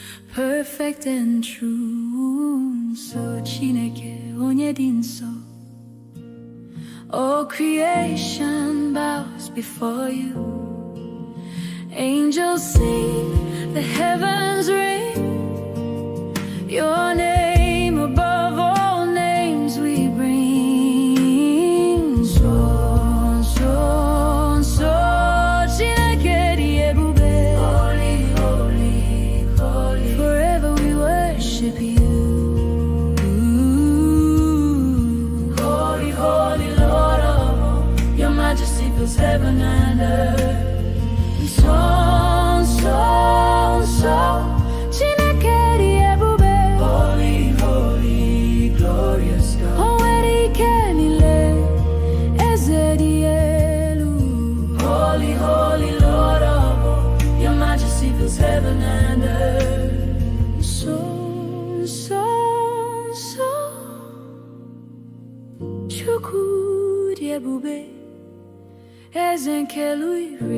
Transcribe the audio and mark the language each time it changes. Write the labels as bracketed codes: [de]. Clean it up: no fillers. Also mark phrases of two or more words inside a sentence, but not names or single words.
[en] perfect and true. So [ig] Chineke onye dị nsọ, [en] all creation bows before you. Angels sing, the heavens ring, your name above all names we bring. So, so, so, [ig] Chineke dị ebube. [en] Holy, holy, holy, forever we worship you. Holy, holy, Lord of all, your majesty fills heaven and earth. So, so, so, [ig] Chineke dị ebube. [en] Holy, holy, glorious God. [ig] O nwere ike niile, eze dị elu. [en] Holy, holy, Lord of all, your majesty fills heaven and earth. So, so, so, [ig] Chukwu dị ebube, eze nke eluigwe.